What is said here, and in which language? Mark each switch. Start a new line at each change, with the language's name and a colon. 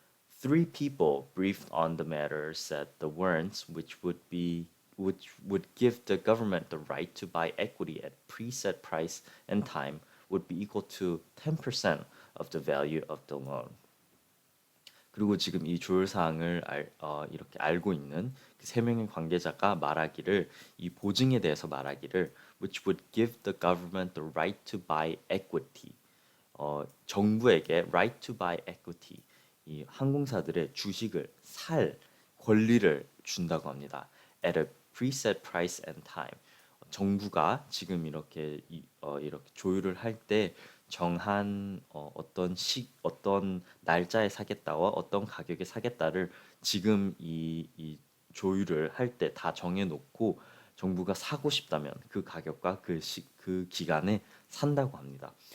English: Three people briefed on the matter said the warrants, which would give the government the right to buy equity at preset price and time, would be equal to 10% of the value of the loan.
Korean: 그리고 지금 이 조율 사항을 이렇게 알고 있는 그 세 명의 관계자가 말하기를 이 보증에 대해서 말하기를
English: which would give the government the right to buy equity.
Korean: 정부에게
English: right to buy equity.
Korean: 이 항공사들의 주식을 살 권리를 준다고 합니다.
English: At a preset price and time.
Korean: 정부가 지금 이렇게 조율을 할 때 정한 어떤 날짜에 사겠다와 어떤 가격에 사겠다를 지금 이 조율을 할 때 다 정해놓고 정부가 사고 싶다면 그 가격과 그 기간에 산다고 합니다.